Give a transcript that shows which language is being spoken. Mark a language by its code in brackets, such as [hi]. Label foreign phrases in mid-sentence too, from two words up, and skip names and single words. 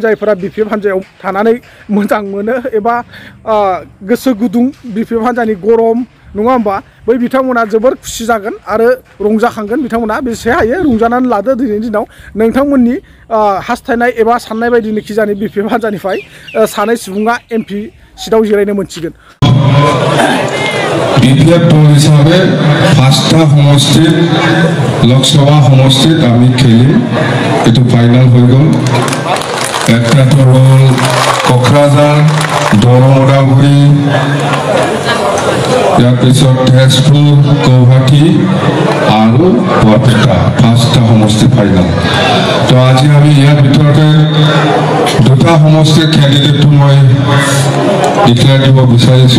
[brx] जायफोरा BPF हान्जायाव थानानै मोजां मोनो एबा गोसो गुदुं BPF हान्जानि गरम नङा होमबा बै बिथांमोना जोबोर खुसि जागोन आरो रंजाखांगोन। बिथांमोना बेसे हायो रंजानानै लादो दिनैनि दिनाव नोंथांमोननि हास्थायनाय एबा साननाय बायदिनो खिजानि BPF हान्जानिफ्राय सानै सुबुङा [en] MP seatao [brx] जिरायनो मोनसिगोन। [as] BPF দল হিসাবে 5টা সমষ্টিত লোকসভা সমষ্টিত আমি খেলিম এটো ফাইনাল হৈ গ'ল। একটা তো হল কোকৰাঝাৰ দৰং ওদালগুৰি ইয়াৰ পিছত তেজপুৰ গুৱাহাটী আৰু বৰপেটা 5টা সমষ্টি ফাইনাল তো আজি আমি ইয়াৰ ভিতৰতে দুটা সমষ্টিৰ ক্যান্ডিডেটটো মই ডিক্লেয়ার দিব বিচাৰিছো।